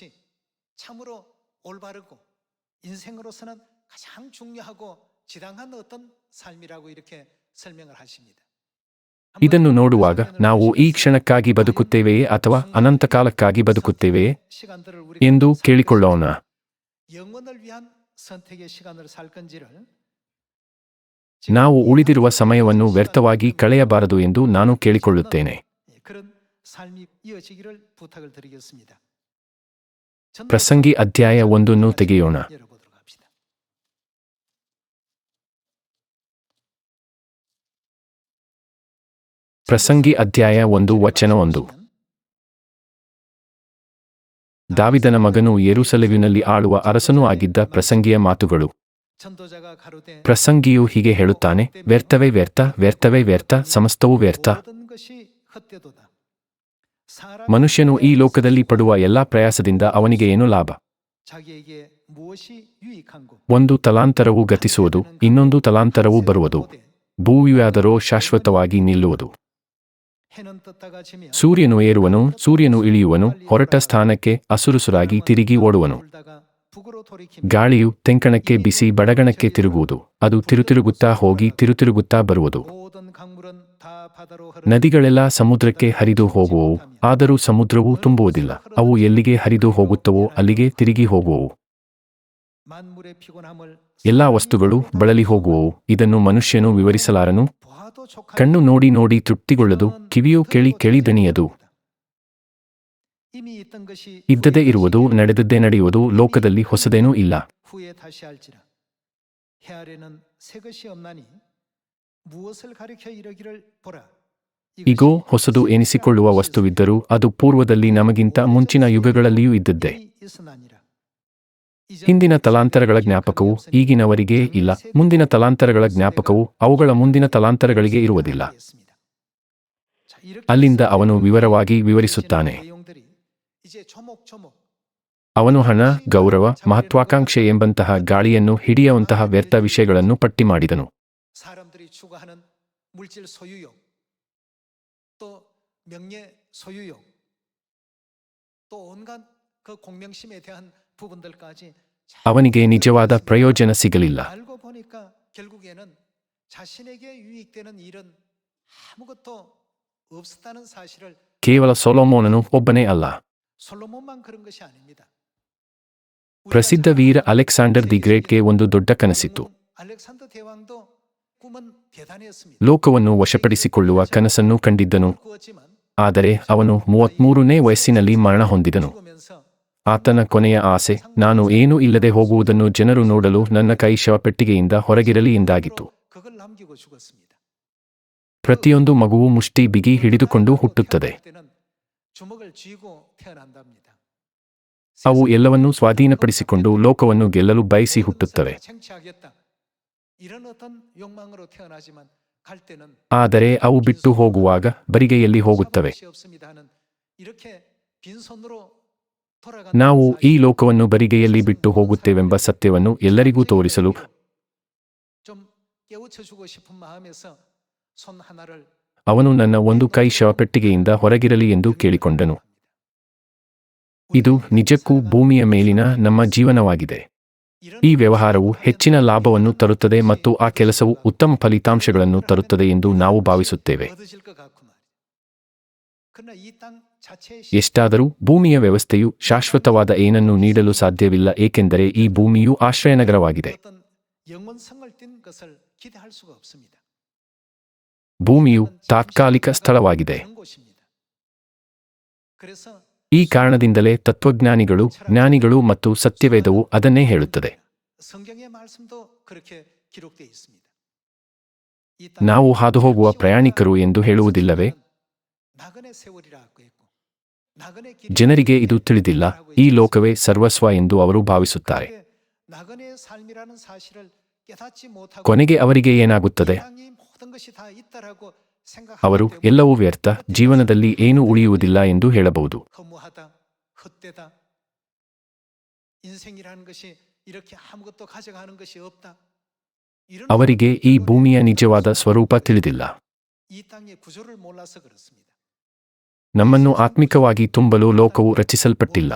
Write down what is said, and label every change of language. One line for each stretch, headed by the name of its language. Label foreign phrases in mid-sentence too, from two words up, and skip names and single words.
Kannada: ಇದನ್ನು ನೋಡುವಾಗ ನಾವು ಈ ಕ್ಷಣಕ್ಕಾಗಿ ಬದುಕುತ್ತೇವೆಯೇ ಅಥವಾ ಅನಂತಕಾಲಕ್ಕಾಗಿ ಬದುಕುತ್ತೇವೆಯೇ ಎಂದು ಕೇಳಿಕೊಳ್ಳೋಣ. ನಾವು ಉಳಿದಿರುವ ಸಮಯವನ್ನು ವ್ಯರ್ಥವಾಗಿ ಕಳೆಯಬಾರದು ಎಂದು ನಾನು ಕೇಳಿಕೊಳ್ಳುತ್ತೇನೆ.
Korean: 삶이 이어지기를 부탁을 드리겠습니다.
Kannada: ಪ್ರಸಂಗಿ ಅಧ್ಯಾಯ 1 ತೆಗೆಯೋಣ.
Korean: 열어보도록 합시다.
Kannada: ಪ್ರಸಂಗಿ ಅಧ್ಯಾಯ 1 ವಚನ 1. ದಾವಿದನ ಮಗನೂ ಯೆರೂಸಲೇಮಿನಲ್ಲಿ ಆಳುವ ಅರಸನೂ ಆಗಿದ್ದ ಪ್ರಸಂಗಿಯ ಮಾತುಗಳು.
Korean: 전도자가 가로되
Kannada: ಪ್ರಸಂಗಿಯು ಹೀಗೆ ಹೇಳುತ್ತಾನೆ, ವ್ಯರ್ಥವೇ ವ್ಯರ್ಥ, ವ್ಯರ್ಥವೇ ವ್ಯರ್ಥ, ಸಮಸ್ತವೂ ವ್ಯರ್ಥ.
Korean: 모든 것이 헛되도다.
Kannada: ಮನುಷ್ಯನು ಈ ಲೋಕದಲ್ಲಿ ಪಡುವ ಎಲ್ಲಾ ಪ್ರಯಾಸದಿಂದ ಅವನಿಗೆ ಏನು ಲಾಭ?
Korean: 자기에게 무엇이 유익한고?
Kannada: ಒಂದು ತಲಾಂತರವು ಗತಿಸುವುದು, ಇನ್ನೊಂದು ತಲಾಂತರವು ಬರುವುದು. ಭೂಮಿಯಾದರೋ ಶಾಶ್ವತವಾಗಿ ನಿಲ್ಲುವುದು.
Korean: 해는 떴다가 지며
Kannada: ಸೂರ್ಯನು ಏರುವನು, ಸೂರ್ಯನು ಇಳಿಯುವನು, ಹೊರಟ ಸ್ಥಾನಕ್ಕೆ ಅಸುರುಸುರಾಗಿ ತಿರುಗಿ ಓಡುವನು.
Korean: 불다가 북으로 돌이키며
Kannada: ಗಾಳಿಯು ತೆಂಕಣಕ್ಕೆ ಬಿಸಿ ಬಡಗಣಕ್ಕೆ ತಿರುಗುವುದು, ಅದು ತಿರುತಿರುಗುತ್ತಾ ಹೋಗಿ ತಿರುತಿರುಗುತ್ತಾ ಬರುವುದು.
Korean: 모든 강물은 다 바다로
Kannada: ನದಿಗಳೆಲ್ಲ ಸಮುದ್ರಕ್ಕೆ ಹರಿದು ಹೋಗುವವು, ಆದರೂ ಸಮುದ್ರವು ತುಂಬುವುದಿಲ್ಲ. ಅವು ಎಲ್ಲಿಗೆ ಹರಿದು ಹೋಗುತ್ತವೋ ಅಲ್ಲಿಗೆ ತಿರುಗಿ ಹೋಗುವವು.
Korean: 만물의 피곤함을
Kannada: ಎಲ್ಲಾ ವಸ್ತುಗಳು ಬಳಲಿ ಹೋಗುವವು. ಇದನ್ನು ಮನುಷ್ಯನು ವಿವರಿಸಲಾರನು.
Korean: 보아도 족할
Kannada: ಕಣ್ಣು ನೋಡಿ ನೋಡಿ ತೃಪ್ತಿಗೊಳ್ಳದು, ಕಿವಿಯು ಕೇಳಿ ಕೇಳಿ ದಣಿಯದು.
Korean: 이미 있던 것이
Kannada: ಇದ್ದದೇ ಇರುವುದು, ನಡೆದದ್ದೇ ನಡೆಯುವುದು, ಲೋಕದಲ್ಲಿ ಹೊಸದೇನೂ ಇಲ್ಲ.
Korean: 후에 다시 할지라 해 아래는 새 것이 없나니 무엇을 가리켜 이르기를 보라.
Kannada: ಇಗೋ, ಹೊಸದು ಎನಿಸಿಕೊಳ್ಳುವ ವಸ್ತುವಿದ್ದರೂ ಅದು ಪೂರ್ವದಲ್ಲಿ ನಮಗಿಂತ ಮುಂಚಿನ ಯುಗಗಳಲ್ಲಿಯೂ ಇದ್ದದ್ದೇ.
Korean: 있으나니라.
Kannada: ಹಿಂದಿನ ತಲಾಂತರಗಳ ಜ್ಞಾಪಕವು ಈಗಿನವರಿಗೆ ಇಲ್ಲ, ಮುಂದಿನ ತಲಾಂತರಗಳ ಜ್ಞಾಪಕವು ಅವುಗಳ ಮುಂದಿನ ತಲಾಂತರಗಳಿಗೆ ಇರುವುದಿಲ್ಲ. ಅಲ್ಲಿಂದ ಅವನು ವಿವರವಾಗಿ ವಿವರಿಸುತ್ತಾನೆ. ಅವನು ಹಣ, ಗೌರವ, ಮಹತ್ವಾಕಾಂಕ್ಷೆ ಎಂಬಂತಹ ಗಾಳಿಯನ್ನು ಹಿಡಿಯುವಂತಹ ವ್ಯರ್ಥ ವಿಷಯಗಳನ್ನು ಪಟ್ಟಿ ಮಾಡಿದನು.
Korean: 사람들이 추구하는 물질 소유욕, 또 명예 소유욕, 또 온갖 그 공명심에 대한 부분들까지
Kannada: ಅವನಿಗೆ ನಿಜವಾದ ಪ್ರಯೋಜನ ಸಿಗಲಿಲ್ಲ.
Korean: 알고 보니까 결국에는 자신에게 유익되는 일은 아무것도 없었다는 사실을
Kannada: ಕೇವಲ ಸೊಲೊಮೋನನು ಒಬ್ಬನೇ ಅಲ್ಲ.
Korean: 솔로몬만 그런 것이 아닙니다.
Kannada: ಪ್ರಸಿದ್ಧ ವೀರ ಅಲೆಕ್ಸಾಂಡರ್ ದಿ ಗ್ರೇಟ್ಗೆ ಒಂದು ದೊಡ್ಡ ಕನಸಿತ್ತು.
Korean: 알렉산더 대왕도 꿈은 대단했습니다.
Kannada: ಲೋಕವನ್ನು ವಶಪಡಿಸಿಕೊಳ್ಳುವ ಕನಸನ್ನು ಕಂಡಿದ್ದನು.
Korean: 꾸었지만
Kannada: ಆದರೆ ಅವನು 33ನೇ ವಯಸ್ಸಿನಲ್ಲಿ ಮರಣ ಹೊಂದಿದನು.
Korean: 죽으면서
Kannada: ಆತನ ಕೊನೆಯ ಆಸೆ, ನಾನು ಏನೂ ಇಲ್ಲದೆ ಹೋಗುವುದನ್ನು ಜನರು ನೋಡಲು ನನ್ನ ಕೈ ಶವಪೆಟ್ಟಿಗೆಯಿಂದ ಹೊರಗಿರಲಿ ಎಂದಾಗಿತ್ತು.
Korean: 그걸 남기고 죽었습니다.
Kannada: ಪ್ರತಿಯೊಂದು ಮಗುವು ಮುಷ್ಟಿ ಬಿಗಿ ಹಿಡಿದುಕೊಂಡು ಹುಟ್ಟುತ್ತದೆ.
Korean: 때는 주먹을 쥐고 태어난답니다.
Kannada: ಅವು ಎಲ್ಲವನ್ನೂ ಸ್ವಾಧೀನಪಡಿಸಿಕೊಂಡು ಲೋಕವನ್ನು ಗೆಲ್ಲಲು ಬಯಸಿ ಹುಟ್ಟುತ್ತವೆ.
Korean: 챙취하겠다. 이런 어떤 욕망으로 태어나지만 갈 때는
Kannada: ಆದರೆ ಅವು ಬಿಟ್ಟು ಹೋಗುವಾಗ ಬರಿಗೈಯಲ್ಲಿ ಹೋಗುತ್ತವೆ.
Korean: 것이 없습니다 하는 이렇게 빈손으로 돌아가는
Kannada: ನಾವು ಈ ಲೋಕವನ್ನು ಬರಿಗೈಯಲ್ಲಿ ಬಿಟ್ಟು ಹೋಗುತ್ತೇವೆಂಬ ಸತ್ಯವನ್ನು ಎಲ್ಲರಿಗೂ ತೋರಿಸಲು
Korean: 좀 깨우쳐 주고 싶은 마음에서 손 하나를
Kannada: ಅವನು ನನ್ನ ಒಂದು ಕೈ ಶವಪೆಟ್ಟಿಗೆಯಿಂದ ಹೊರಗಿರಲಿ ಎಂದು ಕೇಳಿಕೊಂಡನು. ಇದು ನಿಜಕ್ಕೂ ಭೂಮಿಯ ಮೇಲಿನ ನಮ್ಮ ಜೀವನವಾಗಿದೆ. ಈ ವ್ಯವಹಾರವು ಹೆಚ್ಚಿನ ಲಾಭವನ್ನು ತರುತ್ತದೆ ಮತ್ತು ಆ ಕೆಲಸವು ಉತ್ತಮ ಫಲಿತಾಂಶಗಳನ್ನು ತರುತ್ತದೆ ಎಂದು ನಾವು ಭಾವಿಸುತ್ತೇವೆ.
Korean: 얻어질 것 같고 말이야. 그러나 이 땅 자체의
Kannada: ಎಷ್ಟಾದರೂ ಭೂಮಿಯ ವ್ಯವಸ್ಥೆಯು ಶಾಶ್ವತವಾದ ಏನನ್ನೂ ನೀಡಲು ಸಾಧ್ಯವಿಲ್ಲ, ಏಕೆಂದರೆ ಈ ಭೂಮಿಯು ಆಶ್ರಯನಗರವಾಗಿದೆ.
Korean: 어떤 영원성을 띤 것을 기대할 수가 없습니다.
Kannada: ಭೂಮಿಯು ತಾತ್ಕಾಲಿಕ ಸ್ಥಳವಾಗಿದೆ.
Korean: 그런 곳입니다. 그래서
Kannada: ಈ ಕಾರಣದಿಂದಲೇ ತತ್ವಜ್ಞಾನಿಗಳು, ಜ್ಞಾನಿಗಳು ಮತ್ತು ಸತ್ಯವೇದವು ಅದನ್ನೇ ಹೇಳುತ್ತದೆ.
Korean: 성경의 말씀도 그렇게 기록되어 있습니다. 이
Kannada: ನಾವು ಹಾದುಹೋಗುವ ಪ್ರಯಾಣಿಕರು ಎಂದು ಹೇಳುವುದಿಲ್ಲವೇ?
Korean: 나그네 세월이라고 했고 나그네
Kannada: ಜನರಿಗೆ ಇದು ತಿಳಿದಿಲ್ಲ. ಈ ಲೋಕವೇ ಸರ್ವಸ್ವ ಎಂದು ಅವರು ಭಾವಿಸುತ್ತಾರೆ.
Korean: 나그네 삶이라는 사실을 깨닫지 못하고
Kannada: ಕೊನೆಗೆ ಅವರಿಗೆ ಏನಾಗುತ್ತದೆ?
Korean: 땅이 모든 것이 다 있다라고
Kannada: ಅವರು
Korean: 생각하기 때문에
Kannada: ಎಲ್ಲವೂ ವ್ಯರ್ಥ, ಜೀವನದಲ್ಲಿ ಏನೂ ಉಳಿಯುವುದಿಲ್ಲ ಎಂದು ಹೇಳಬಹುದು.
Korean: 허무하다, 헛되다. 인생이라는 것이 이렇게 아무것도 가져가는 것이 없다. 이런
Kannada: ಅವರಿಗೆ ಈ ಭೂಮಿಯ ನಿಜವಾದ ಸ್ವರೂಪ ತಿಳಿದಿಲ್ಲ.
Korean: 이 땅의 구조를 몰라서 그렇습니다.
Kannada: ನಮ್ಮನ್ನು ಆತ್ಮಿಕವಾಗಿ ತುಂಬಲು ಲೋಕವು ರಚಿಸಲ್ಪಟ್ಟಿಲ್ಲ.